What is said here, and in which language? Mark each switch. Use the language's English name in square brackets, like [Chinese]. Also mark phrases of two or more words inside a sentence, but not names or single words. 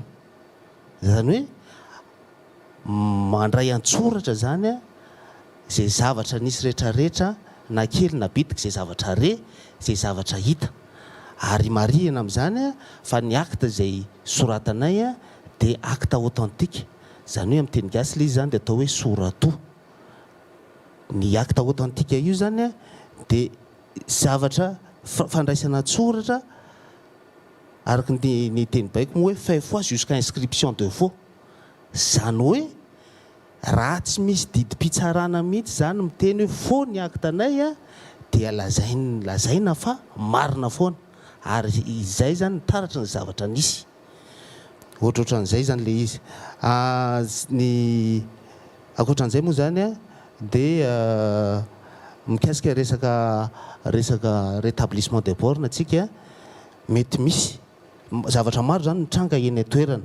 [Malagasy] Zany hoe mandray an-tsoratra zany izay zavatra nisy rehetrarehetra na kely na bitika izay zavatra izay zavatra hita ary marihana amin'izany fa ny acte izay soratanay dia [French] acte authentique. [Malagasy] Zany hoe amin'ny teny gasy ilay izy zany dia atao hoe sorato. Ny [French] acte authentique [Malagasy] io zany dia zavatra fandraisana an-tsoratra araka ny teny baiko moa hoe [French] fait foi jusqu'à inscription de faux. [Malagasy] Zany hoe raha tsy misy didim-pitsarana mihitsy zany miteny hoe faux ny actanay dia lazaina fa marina foana ary izay zany taratra ny zavatra nisy. Ohatrohatran'izay zany le izy. Ny akoatran'izay moa zany dia mikasika resaka [French] rétablissement de borne [Malagasy] atsika mety misy zavatra maro zany mitranga eny atoerana.